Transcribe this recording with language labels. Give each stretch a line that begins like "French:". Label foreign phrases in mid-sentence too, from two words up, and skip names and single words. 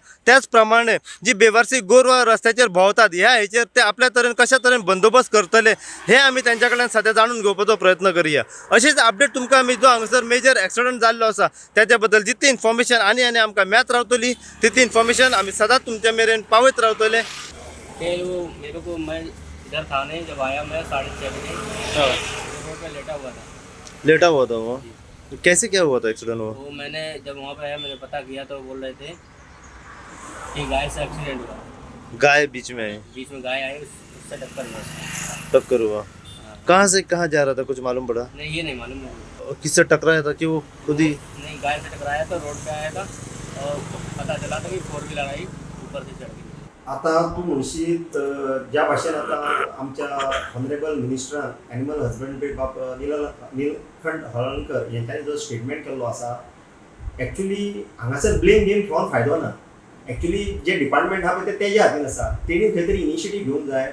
Konkani: त्याच प्रमाणे जी बेवारसी गोरवां रस्त्याचेर भोंवतात ह्या हेचेर ते आपल्या तरेन कशा तरेन बंदोबस्त करतले हे आमी त्यांच्या कडल्यान सध्या जाणून घेवपाचो प्रयत्न करूया. अशीच अपडेट तुमकां आमी जो हांगासर
English: major accident
Konkani: जाल्लो आसा त्याच्या बद्दल जितली इन्फॉर्मेशन आनी आमकां मेळत रावतली तितली इन्फॉर्मेशन आमी सदांच तुमच्या मेरेन पावयत रावतले.
Hindi: वो मेरे को मैं इधर था नहीं, जब आया मैं 6:30 बजे रोड पे लेटा हुआ था। लेटा हुआ था वो. कैसे क्या हुआ था एक्सीडेंट वो मैंने जब वहाँ पे आया मैंने पता किया तो बोल रहे थे कि गाय से एक्सीडेंट हुआ, गाय बीच में आई, बीच में गाय आई उससे टक्कर हुआ। टक्कर हुआ. कहाँ से कहाँ जा रहा था कुछ मालूम पड़ा? नहीं ये नहीं मालूम मुझे। किससे टकराया था कि वो खुद ही? नहीं गाय से टकराया तो रोड पे आया था और पता चला था कि 4 व्हीलर आई ऊपर से चढ़ गई.
Konkani: आता तू म्हणशीत ज्या भाशेन आता आमच्या ऑनरेबल मिनिस्टरान
English: animal husbandry
Konkani: बाब नीलकंठ हळर्णकर यांच्यानी जो स्टेटमेंट केल्लो आसा एक्चुअली हांगासर
English: blame game
Konkani: घेवन फायदो ना. एक्चुअली जे डिपार्टमेंट आहा पळय ते तेज्या हातीन आसा, तेणी खंय तरी इनिशिएटीव घेवंक जाय.